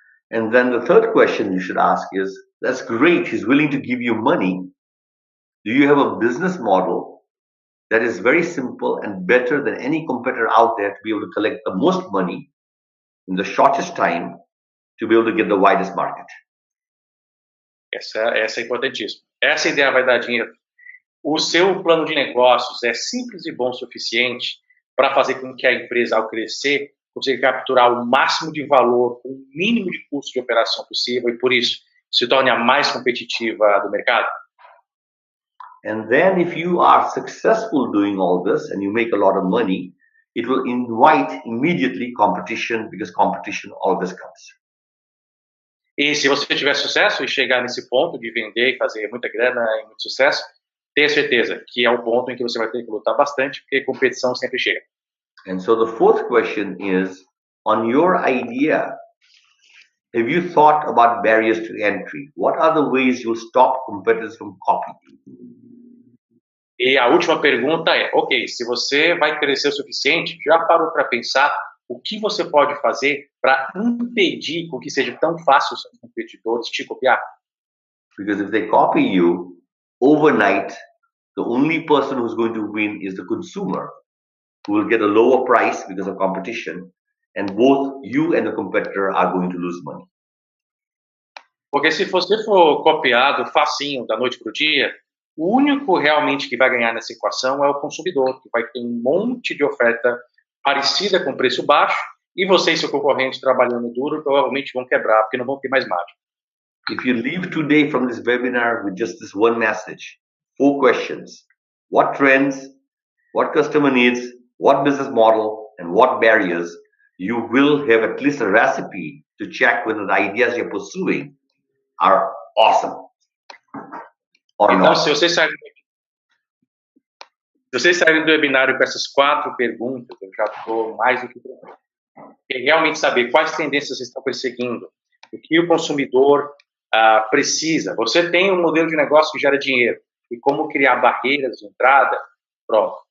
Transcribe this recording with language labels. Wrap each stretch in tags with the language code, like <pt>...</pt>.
<en>And then the third question you should ask is, that's great, he's willing to give you money. Do you have a business model that is very simple and better than any competitor out there to be able to collect the most money in the shortest time to be able to get the widest market?</en> <pt>Essa é importantíssima. Essa ideia vai dar dinheiro. O seu plano de negócios é simples e bom o suficiente para fazer com que a empresa, ao crescer, consiga capturar o máximo de valor com o mínimo de custo de operação possível e, por isso, se torne a mais competitiva do mercado?</pt> <en>And then if you are successful doing all this and you make a lot of money, it will invite immediately competition because competition always comes.</en> <pt>E se você tiver sucesso e chegar nesse ponto de vender e fazer muita grana e muito sucesso, tenha certeza que é o ponto em que você vai ter que lutar bastante, porque competição sempre chega.</pt> <en>And so the fourth question is, on your idea, have you thought about barriers to entry? What are the ways you'll stop competitors from copying?</en> <pt>E a última pergunta é, ok, se você vai crescer o suficiente, já parou para pensar o que você pode fazer para impedir com que seja tão fácil os seus competidores te copiar?</pt> <en>Because if they copy you, overnight, the only person who's going to win is the consumer, who will get a lower price because of competition, and both you and the competitor are going to lose money.</en> <pt>Porque se você for copiado facinho da noite para o dia, o único realmente que vai ganhar nessa equação é o consumidor, que vai ter um monte de oferta parecida com preço baixo, e você e seu concorrente trabalhando duro provavelmente vão quebrar, porque não vão ter mais margem.</pt> <en>If you leave today from this webinar with just this one message, 4 questions: what trends, what customer needs, what business model, and what barriers, you will have at least a recipe to check whether the ideas you're pursuing are awesome or</en> <pt>Então,</pt> <en>not.</en> <pt>se vocês saírem do webinário com essas 4 perguntas, eu já estou mais do que pronto. E realmente saber quais tendências vocês estão perseguindo, o que o consumidor precisa. Você tem um modelo de negócio que gera dinheiro e como criar barreiras de entrada, pronto.</pt>